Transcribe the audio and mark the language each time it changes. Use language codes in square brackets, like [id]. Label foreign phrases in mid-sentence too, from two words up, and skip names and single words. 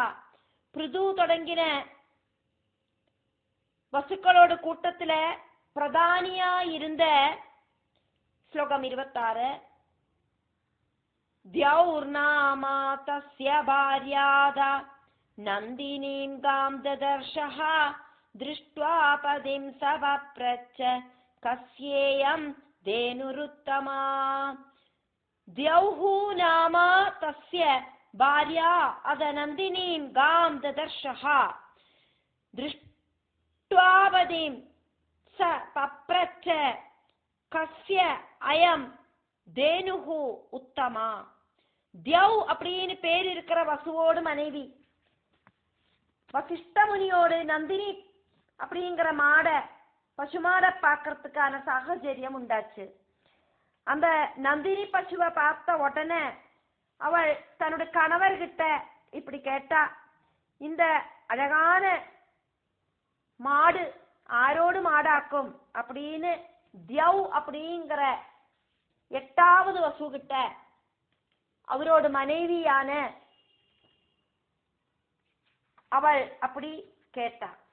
[ta] பிருது தொடங்கின வசுக்களோட கூட்டத்துல பிரதானியா இருந்த ஸ்லோகம் 26. [sa] द्यौर्नामा तस्य भार्याथ नन्दिनीं गां ददर्श ह दृष्ट्वा पदिं सवप्रच्छ कस्येयं धेनुरुत्तमा द्यौः नाम तस्य भार्या अदनन्दिनीं गां ददर्शः दृष्ट्वा पदिं स पप्रच्छ कस्य अयं धेनुः उत्तमा [ta] தியௌ அப்படின்னு பேர் இருக்கிற வசுவோடு மனைவி வசிஷ்ட முனியோடு நந்தினி அப்படிங்கிற பசுமாட பார்க்கறதுக்கான சாகச்சரியம் உண்டாச்சு. அந்த நந்தினி பசுவை பார்த்த உடனே அவள் தன்னுடைய கணவர்கிட்ட இப்படி கேட்டா, இந்த அழகான மாடு ஆரோடு மாடாக்கும் அப்படின்னு தியௌ அப்படிங்கிற 8வது வசுகிட்ட அவரோட மனைவியான அவள் அப்படி கேட்டா.